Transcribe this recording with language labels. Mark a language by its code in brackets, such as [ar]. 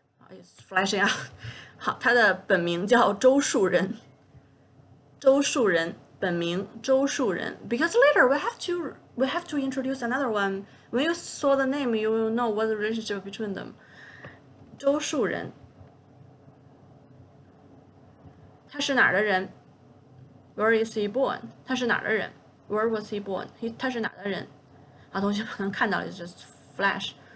[en] It's flashing out. [zh] 好，他的本名叫周树人。周树人，本名周树人。 [en] Because later we have to introduce another one. When you saw the name, you will know what the relationship between them. [zh] 周树人，他是哪儿的人 ？ [en] Where is he born? [zh] 他是哪儿的人 ？ [en] Where was he born? [zh] 他是哪儿的人？好，同学们可能看到了 ， [en] just flash。